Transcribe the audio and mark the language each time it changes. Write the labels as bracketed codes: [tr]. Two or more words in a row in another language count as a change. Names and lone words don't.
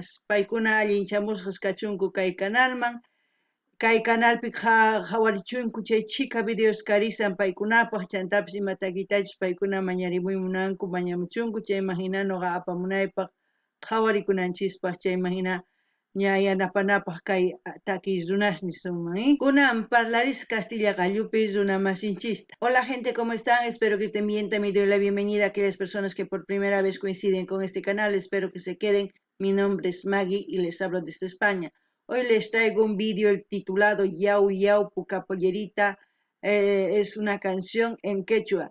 [qu] Paykuna allinchamusqas kachunku kay canalman. Kay canalpi qhawarichunku chay chika videos karisan paykunapaq chantapis ima takiytachus paykuna mañarimunanku mañamuchunku chayman hina noqa apamunaypaq qhawarikunanchispak chayman hina ña yanapanapaq kay takiy runasnisunman kunan parlaris Castilla Gallupi runamasinchista. [es] Hola gente, ¿cómo están? Espero que estén bien. También doy la bienvenida a aquellas personas que por primera vez coinciden con este canal. Espero que se queden. Mi nombre es Maggie y les hablo desde España. Hoy les traigo un vídeo titulado Yau Yau Puka Pollerita. Es una canción en quechua.